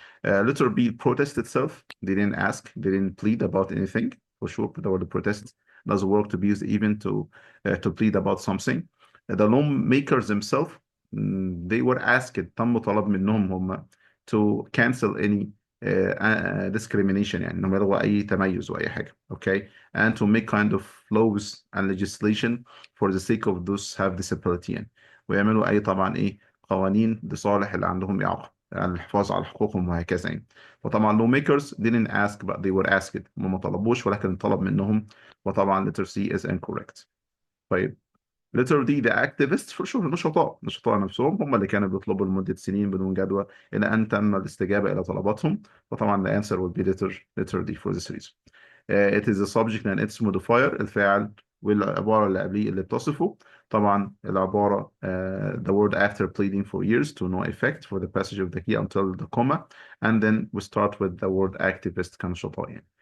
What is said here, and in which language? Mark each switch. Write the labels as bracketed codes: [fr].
[en] Letter B, protest itself. They didn't ask, they didn't plead about anything. For sure, the protest does work to be used even to plead about something. The lawmakers themselves, they were asked، [ar] تم طلب منهم هم [en] to cancel any [ar] discrimination يعني انهم يلغوا اي تميز واي حاجه. اوكي. [en] and to make kind of laws and legislation for the sake of those have disability [ar] يعني. ويعملوا اي طبعا ايه قوانين لصالح اللي عندهم اعاقه يعني الحفاظ على حقوقهم وهكذا يعني. وطبعا [en] lawmakers didn't ask but they were asked. [ar] هم ما طلبوش ولكن طلب منهم. وطبعا [en] letter C is incorrect. [ar] طيب letter D [en] the activists for sure [ar] النشطاء نفسهم هم اللي كانوا بيطلبوا لمدة سنين بدون جدوى إلى أن تم الاستجابة إلى طلباتهم. وطبعا [en] the answer will be letter D for this reason. It is a subject and its modifier [ar] الفاعل والعبارة اللي قبليه اللي بتصفه. طبعا العبارة [en] the word after pleading for years to no effect for the passage of the key until the comma and then we start with the word activist [ar] كنشطاء يعني.